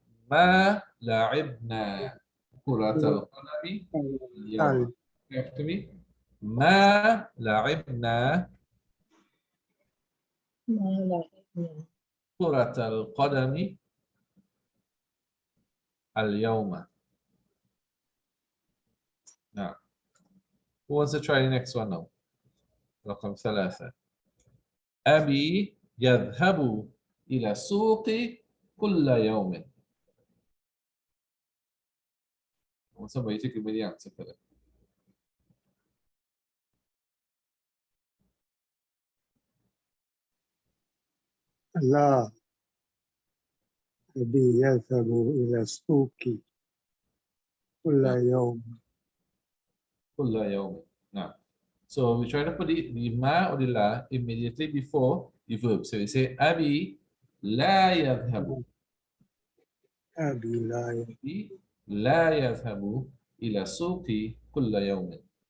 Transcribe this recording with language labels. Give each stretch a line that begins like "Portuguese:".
Arabic: ما لعبنا كرة القدم اليوم.
English: After me.
Arabic: ما لعبنا كرة القدم اليوم.
English: Now, who wants to try the next one now?
Arabic: رقم 3. أبي يذهب إلى السوق كل يوم.
English: Want somebody to give me the answer for that.
Arabic: لا أبي يذهب إلى السوق كل يوم. كل يوم.
English: Now, so we try to put the ma or the la immediately before the verb. So we say
Arabic: أبي لا يذهب. أبي لا أبي لا يذهب إلى السوق كل يوم.